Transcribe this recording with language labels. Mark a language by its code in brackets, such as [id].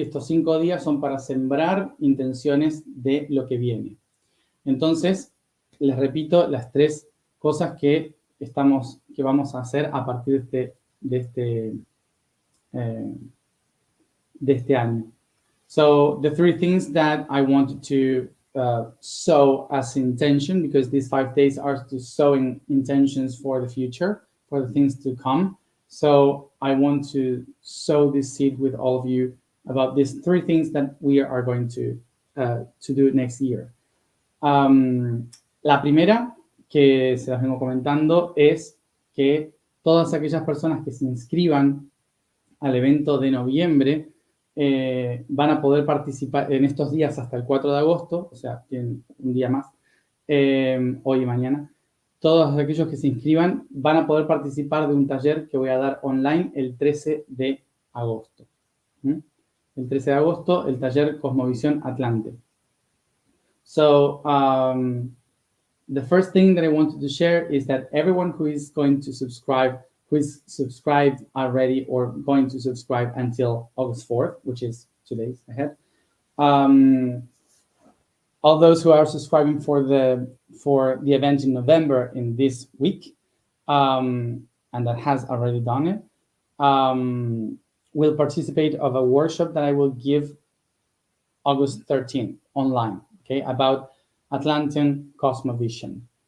[es] Estos 5 días son para sembrar intenciones de lo que viene. Entonces, les repito las 3 cosas que vamos a hacer a partir de este año. [en] So, the 3 things that I wanted to sow as intention, because these 5 days are to sowing intentions for the future, for the things to come. So I want to sow this seed with all of you about these 3 things that we are going to do next year. [es] La primera, que se las vengo comentando, es que todas aquellas personas que se inscriban al evento de noviembre van a poder participar en estos días hasta el 4 de agosto, o sea, tienen un día más, hoy y mañana. Todos aquellos que se inscriban van a poder participar de un taller que voy a dar online el 13 de agosto. El 13 de agosto, el taller Cosmovisión Atlante. [en] So, the first thing that I wanted to share is that everyone who is going to subscribe, who is subscribed already or going to subscribe until August 4th, which is 2 days ahead, all those who are subscribing for the event in November in this week, and that has already done it, will participate of a workshop that I will give August 13th online, okay, about Atlantean Cosmovision.